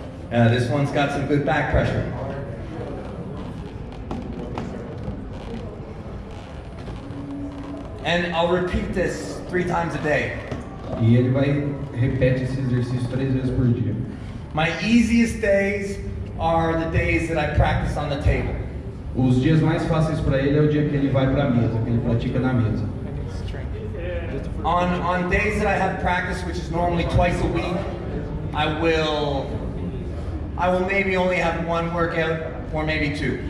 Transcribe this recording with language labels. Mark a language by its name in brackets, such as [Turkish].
[English] This one's got some good back pressure. And I'll repeat this 3 times a day. [Portuguese] E ele repete esse exercício 3 vezes por dia. [English] My easiest days are the days that I practice on the table. [Portuguese] Os dias mais fáceis para ele é o dia que ele vai para a mesa, que ele pratica na mesa. [English] On days that I have practice, which is normally twice a week, I will maybe only have 1 workout or maybe 2.